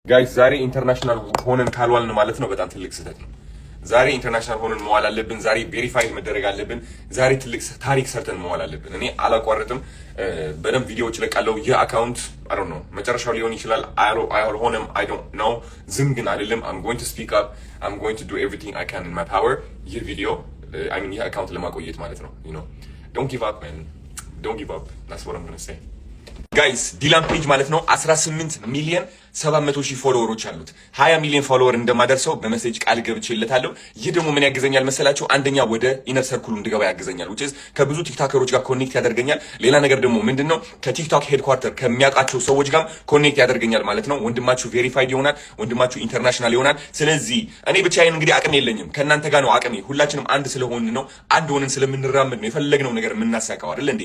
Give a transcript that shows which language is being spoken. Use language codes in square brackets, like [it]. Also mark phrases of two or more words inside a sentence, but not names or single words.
[am] ጋይስ ዛሬ ኢንተርናሽናል ሆነን ካልዋልን ማለት ነው በጣም ትልቅ ስህተት ነው። ዛሬ ኢንተርናሽናል ሆነን መዋል አለብን። ዛሬ ቬሪፋይድ መደረግ አለብን። ዛሬ ትልቅ ታሪክ ሰርተን መዋል አለብን። እኔ አላቋርጥም፣ በደንብ ቪዲዮዎች እለቃለሁ። ይህ አካውንት [en] I don't know [am] መጨረሻው ሊሆን ይችላል፣ አይሆንም፣ [en] I don't know። [am] ዝም ግን አይደለም። [en] I'm going to speak up. I'm going to do everything I can in my power። [am] ይህ ቪዲዮ ይህ አካውንት ለማቆየት ማለት ነው። [en] you know don't give up man, don't give up. That's what I'm going to say [am] ጋይስ። ዲላን ፔጅ ማለት ነው 18 ሚሊዮን 700 ሺህ ፎሎወሮች አሉት። 20 ሚሊዮን ፎሎወር እንደማደርሰው በመሴጅ ቃል ገብቼለታለሁ። ይህ ደግሞ ምን ያግዘኛል መሰላችሁ? አንደኛ ወደ [en] inner circle [am] እንድገባ ያግዘኛል፣ [en] which is [am] ከብዙ ቲክቶከሮች ጋር ኮኔክት ያደርገኛል። ሌላ ነገር ደግሞ ምንድነው ከቲክቶክ ሄድኳርተር ከሚያውቃቸው ሰዎች ጋር ኮኔክት ያደርገኛል ማለት ነው። ወንድማችሁ ቬሪፋይድ ይሆናል፣ ወንድማችሁ ኢንተርናሽናል ይሆናል። ስለዚህ እኔ ብቻዬን እንግዲህ አቅም የለኝም፣ ከእናንተ ጋር ነው አቅሜ። ሁላችንም አንድ ስለሆን ነው፣ አንድ ሆነን ስለምንራመድ ነው የፈለግነው ነገር የምናሳካው አይደል እንዴ?